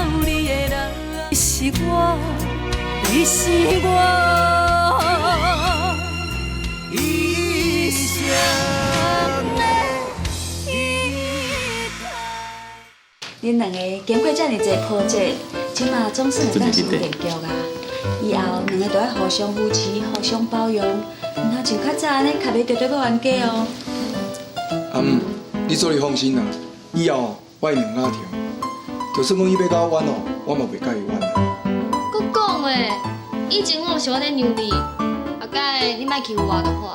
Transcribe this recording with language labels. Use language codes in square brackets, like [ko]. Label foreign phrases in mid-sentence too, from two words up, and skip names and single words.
[nan] 你的人是我，你是我，一生的依靠。恁两个经过遮尔济波折，即马总算会当成定局啊！以后两个都要互相扶持、互相包容，唔通像较早安尼卡袂着对要冤家哦。阿姆，你做你放心啦，以后我会让阿听，就算讲伊要甲我冤哦，我嘛袂甲伊冤啦。佮讲诶，以前我是我咧让你，后摆你莫欺负我就好。